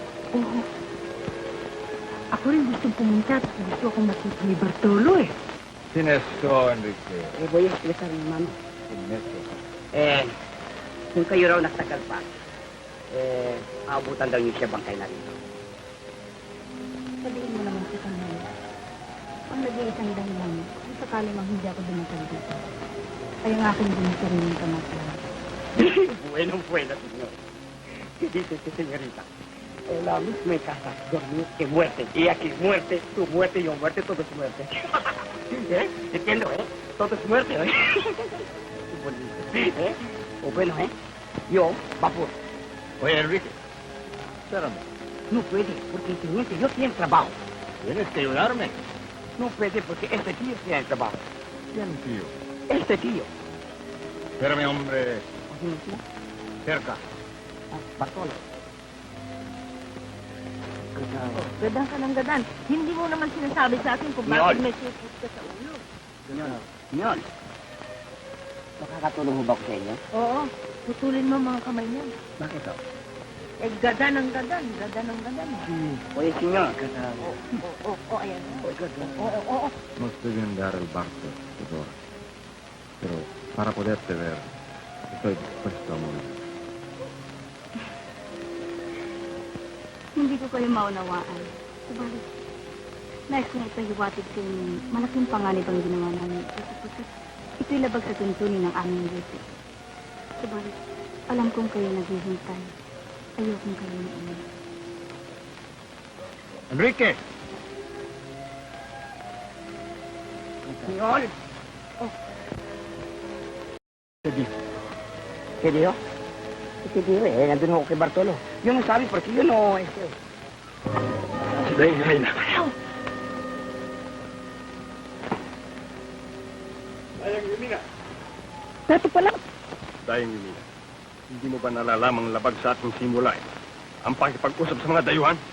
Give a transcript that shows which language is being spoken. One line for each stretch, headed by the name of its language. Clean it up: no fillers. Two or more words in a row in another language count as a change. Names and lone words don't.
Filipino: Oo. Ako rin gusto pumunta at gusto akong makita ni Bartolo eh. Sinesto, Enrique.
Spanish: Voy a explicar, hermano.
Filipino: Sinesto. Kung kayo raw nagtagal pa, aabutan daw niyo siya bangkay na rito. Sabihin mo naman sa kanya. Ang nag-iisang dahilan, kung sakali mang hindi ako dumatal dito, ay ang aking dinasariling kamatayan.
Spanish: Bueno, señor. ¿Qué dice este señorita? La misma casa, dormir que muerte. Y aquí muerte, tu muerte, yo muerte, todo es muerte. ¿Eh? Entiendo, ¿eh? Todo es muerte, ¿eh? Bonito. ¿Eh? O bueno, ¿eh? Yo, vapor. Oye, Enrique, espérame. No puede, porque teniente, yo tengo trabajo. Tienes que ayudarme. No puede, porque este tío tiene el trabajo. ¿Quién, tío? Este tío. Espérame, hombre. ¿Quién tío? Cerca. Bartolo.
Filipino: Gadan ka ng gadan. Hindi mo naman sinasabi sa akin kung bakit may sipot ka sa ulo. Senyor, makakatulong mo ba ako sa inyo? Oo, putulin mo mga kamay niya. Bakit to? Eh, gadan ang gadan. Gadan ang gadan.
Spanish: Oye, senyor.
Filipino: Oo, ayan. Oo.
Spanish: No estoy bien dar el barco, Teodoro. Pero para poderte ver, estoy dispuesto a morir.
Filipino: Hindi ko kayo maunawaan. Subalit, nais kong ipahiwatig sa inyo, malaking panganib ang ginawa namin ito sapagkat ito'y labag sa tuntunin ng aming Diyos. Subalit, alam kong kayo naghihintay. Ayokong kayo na Enrique!
Spanish: Senyor. ¿Qué dijo? ¿Qué dijo?
Filipino: Nandun ako kay Bartolo. Yun ang sabi, porque yun o, Dahil ngayon na. Dayang Yumina. Dato pala. Dayang Yumina, hindi mo ba nalalamang labag sa ating simula ang pakipag-usap sa mga dayuhan?